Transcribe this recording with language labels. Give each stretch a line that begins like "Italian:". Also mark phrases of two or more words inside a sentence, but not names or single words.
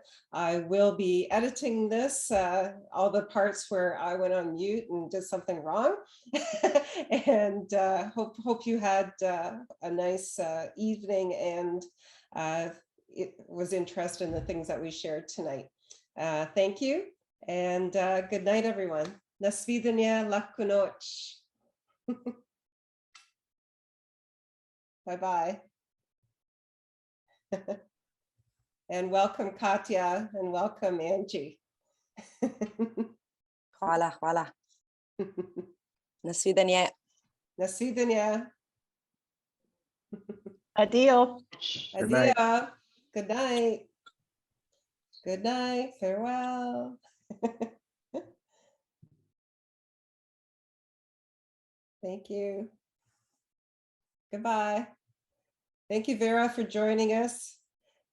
English: I will be editing this, all the parts where I went on mute and did something wrong. And hope you had a nice evening and it was interested in the things that we shared tonight. Thank you, and good night, everyone.
Slovenian: Na svidanje, lahko noč.
English: Bye-bye. And welcome, Katya, and welcome, Angie.
Slovenian: Hvala. Na svidanje. Na svidanje. Adio. Adio.
English: Good night. Good night. Farewell. Thank you. Goodbye. Thank you, Vera, for joining us.